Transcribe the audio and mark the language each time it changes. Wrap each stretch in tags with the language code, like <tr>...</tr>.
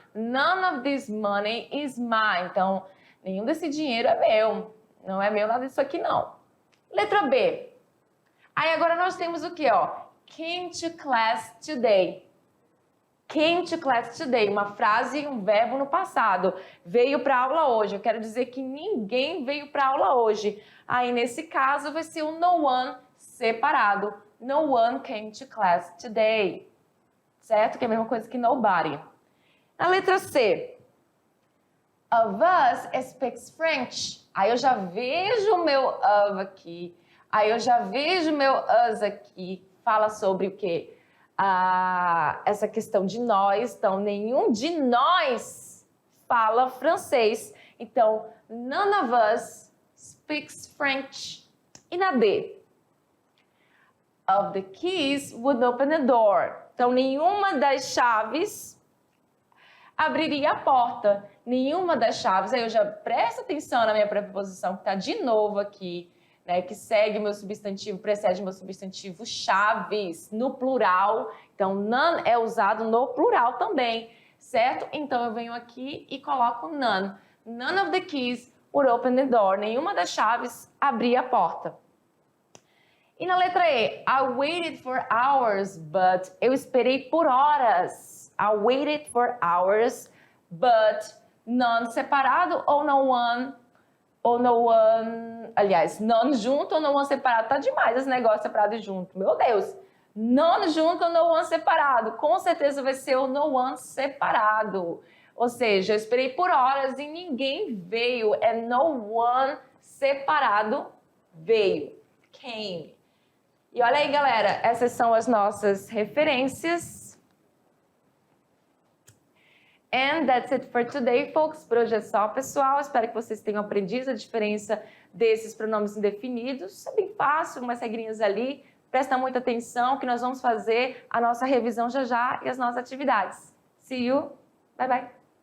<en>None of this money is mine.</en> <pt>Então, nenhum desse dinheiro é meu. Não é meu nada disso aqui, não. Letra B. Aí agora nós temos o quê, ó?</pt> <en>Came to class today. Came to class today,</en> <pt>uma frase e um verbo no passado. Veio para aula hoje. Eu quero dizer que ninguém veio para aula hoje. Aí, nesse caso, vai ser o no one separado.</pt> <en>No one came to class today.</en> <pt>Certo? Que é a mesma coisa que nobody. Na letra C.</pt> <en>Of us speaks French.</en> <pt>Aí eu já vejo o meu of aqui. Aí eu já vejo o meu us aqui. Fala sobre o quê? Essa questão de nós. Então, nenhum de nós fala francês.</pt> <en>Então, none of us speaks French.</en> <pt>E na D?</pt> <en>Of the keys would open the door.</en> <pt>Então, nenhuma das chaves abriria a porta. Nenhuma das chaves. Aí eu já presto atenção na minha preposição, que está de novo aqui. Né, que segue meu substantivo, precede meu substantivo chaves, no plural. Então, none é usado no plural também, certo? Então, eu venho aqui e coloco none.</pt> <en>None of the keys would open the door.</en> <pt>Nenhuma das chaves abria a porta. E na letra E,</pt> <en>I waited for hours, but...</en> <pt>Eu esperei por horas.</pt> <en>I waited for hours, but...</en> <pt>None separado ou no one... Ou no one, aliás, none junto ou no one separado. Tá demais esse negócio separado e junto. Meu Deus. None junto ou no one separado. Com certeza vai ser o no one separado. Ou seja, eu esperei por horas e ninguém veio. É no one separado veio. Came. E olha aí, galera, essas são as nossas referências.</pt> <en>And that's it for today, folks.</en> <pt>Por hoje é só, pessoal. Espero que vocês tenham aprendido a diferença desses pronomes indefinidos. É bem fácil, umas regrinhas ali. Presta muita atenção que nós vamos fazer a nossa revisão já já e as nossas atividades.</pt> <en>See you. Bye, bye.</en>